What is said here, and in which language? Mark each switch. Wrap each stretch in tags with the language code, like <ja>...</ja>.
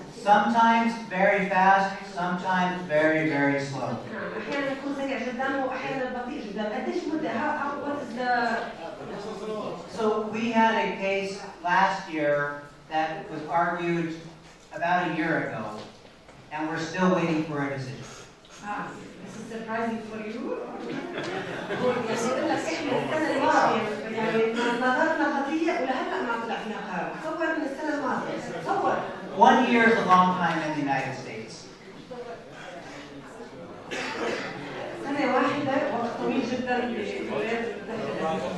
<en>Sometimes very fast, sometimes very, very slow.</en> <ar>أحيانا يكون سريع جدا وأحيانا بطيء جدا. قديش مدة؟</ar> <en>What is the? So we had a case last year that was argued about a year ago, and we're still waiting for a decision. This is surprising for you.</en> <ar>يعني إحنا السنة الماضية يعني نظرنا قضية ولهلا ما طلع فيها قرار. تصور من السنة الماضية. تصور.</ar> <en>1 year is a long time in the United States.</en> <ar>سنة واحدة وقت طويل جدا بالولايات المتحدة.</ar>